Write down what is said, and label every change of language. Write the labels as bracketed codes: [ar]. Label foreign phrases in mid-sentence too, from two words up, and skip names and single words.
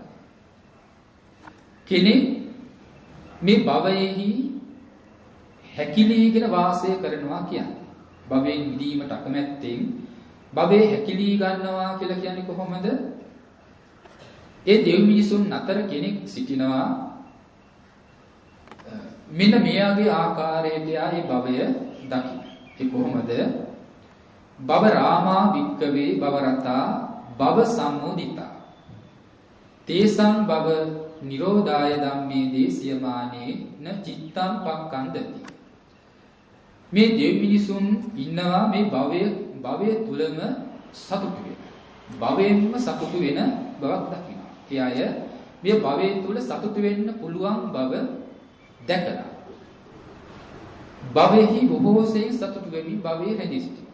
[si] කෙනෙක් මේ භවයේහි හැකිලීගෙන වාසය කරනවා කියන්නේ භවයෙන් මිදීමට අකමැත්තෙන් භවයේ හැකිලී ගන්නවා කියලා කියන්නේ කොහොමද? ඒ දෙව් මිනිසුන් අතර කෙනෙක් සිටිනවා මෙන්න මෙයාගේ ආකාරයට යායි භවය දකින්න. ඒ කොහොමද? [pi] භව රාමා වික්කවේ භව රතා භව සම්මෝදිතා තේසං භව නිරෝධාය ධම්මේ දේසියමානේ න චිත්තං පක්ඛන්දති. [si] මේ දෙව් මිනිසුන් ඉන්නවා මේ භවය තුලම සතුටු වෙන. භවයෙන්ම සතුටු වෙන බවක් දකිනවා. ඒ අය මේ භවය තුල සතුටු වෙන්න පුළුවන් බව දැකලා භවෙහි බොහෝසෙයින් සතුටු වෙමින් භවයේ රැඳී සිටිනවා.